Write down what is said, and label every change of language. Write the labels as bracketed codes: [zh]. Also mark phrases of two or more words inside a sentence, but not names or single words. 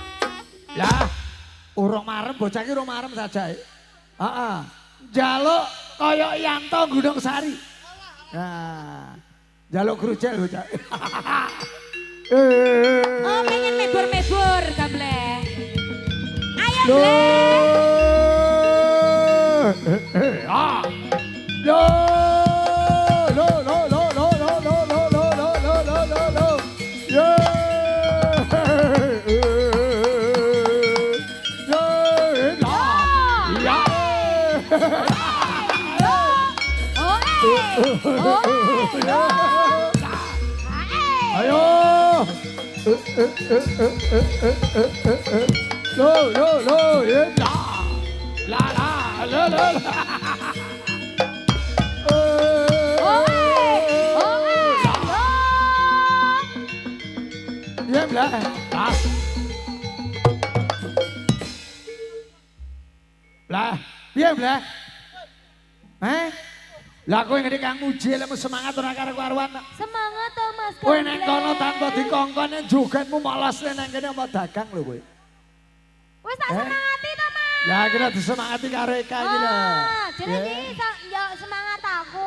[jv] Lah, urung marem bocah iki urung marem sajae. Heeh. Njaluk kaya Yanto Gunung Sari. Nah, jaluk kerucek lho, Cak. Oh, pengen mebur-mebur, Gambleh. Ayo, Bleh. Ah. Lo. Lo lo lo lo lo lo lo lo lo lo lo lo lo. Ayo. Lo lo lo la la la la la. [id] Diam lah. Lah, diam lah. [jv] Lah kowe ngene kang muji lemu semangat ora karo karuan. Semangat to Mas. Kowe neng kono tanpa dikongkon jogetmu malas nang kene apa dagang lho kowe. Wis tak semangati to, Mas. Ya kira disemangati karo Eka iki lho. Jadi iki yo semangat aku.